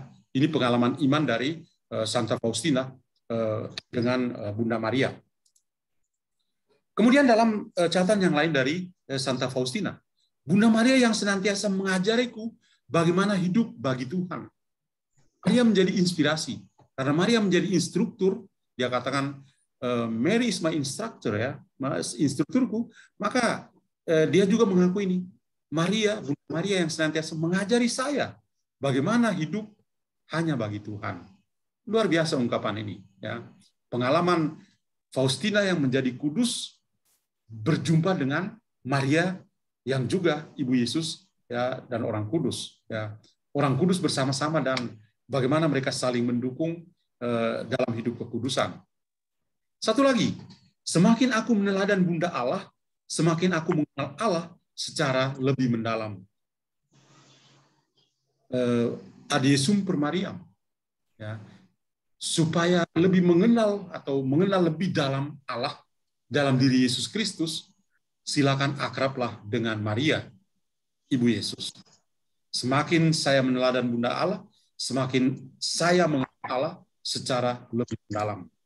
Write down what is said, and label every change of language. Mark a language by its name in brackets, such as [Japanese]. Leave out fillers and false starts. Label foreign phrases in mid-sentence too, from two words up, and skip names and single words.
[Indonesian] Ini pengalaman iman dari Santa Faustina dengan Bunda Maria. Kemudian dalam catatan yang lain dari Santa Faustina, Bunda Maria yang senantiasa mengajariku bagaimana hidup bagi Tuhan. Maria menjadi inspirasi. Karena Maria menjadi instruktur, dia katakan, [English] Mary is my instructor, [Indonesian] ya, instrukturku, maka dia juga mengaku ini, Bunda Maria yang senantiasa mengajari saya bagaimana hidup hanya bagi Tuhan. Luar biasa ungkapan ini. Ya. Pengalaman Faustina yang menjadi kudus berjumpa dengan Maria yang juga Ibu Yesus ya, dan orang kudus. Ya. Orang kudus bersama-sama dan bagaimana mereka saling mendukung dalam hidup kekudusan. Satu lagi, semakin aku meneladan Bunda Allah, semakin aku mengenal Allah secara lebih mendalam. [Latin] Adiesum per Mariam, [Indonesian] ya, supaya lebih mengenal atau mengenal lebih dalam Allah dalam diri Yesus Kristus, silakan akrablah dengan Maria, Ibu Yesus. Semakin saya meneladan Bunda Allah, semakin saya mengenal Allah secara lebih mendalam.